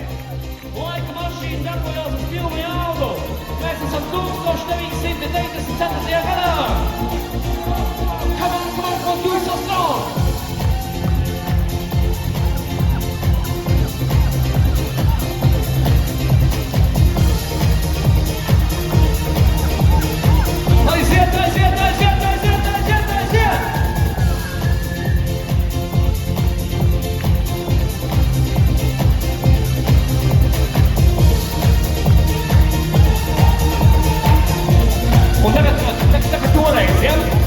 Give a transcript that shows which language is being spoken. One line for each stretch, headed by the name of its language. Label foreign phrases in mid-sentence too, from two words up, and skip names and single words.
Latvian: Laika mašīna darbojās uz pilnu jaudu. Mēs esam 1994. gadā.
English: Come on, do it so strong!
Latvian: Aiziet! Un tagad toreiz, ja?